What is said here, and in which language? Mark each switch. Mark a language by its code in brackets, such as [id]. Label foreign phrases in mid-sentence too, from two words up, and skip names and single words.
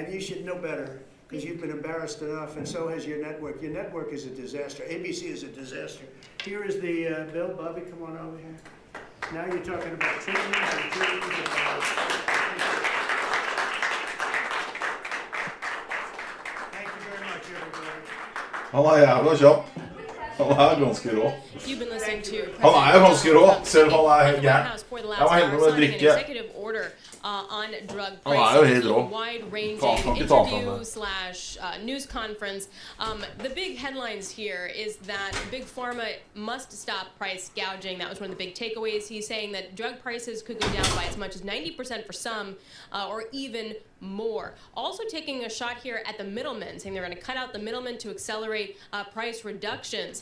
[en] And you should know better. because you've been embarrassed enough, and so has your network. Your network is a disaster. ABC is a disaster. Here is the bill. Bobby, come on over here. Now you're talking about trillions and trillions of dollars. Thank you very much, everybody. [no] Han er jævla kjapp. Han er ganske rå. [en] You've been listening to [no] Han er jo ganske rå, selv om han er helt gæren. [en] House for the [no] Jeg [en] last [no] var heldig [en] hour [no] med å [en] signing an [no] drikke. [en] executive order on drug [no] Han er jo [en] pricing. [no] helt rå. [en] Wide ranging [no] Faen, kan ikke ta fra [en] interview [no] det. [en] slash news conference. The big headlines here is that Big Pharma must stop price gouging. That was one of the big takeaways. He's saying that drug prices could go down by as much as 90% for some, or even more. Also taking a shot here at the middlemen, saying they're going to cut out the middlemen to accelerate price reductions.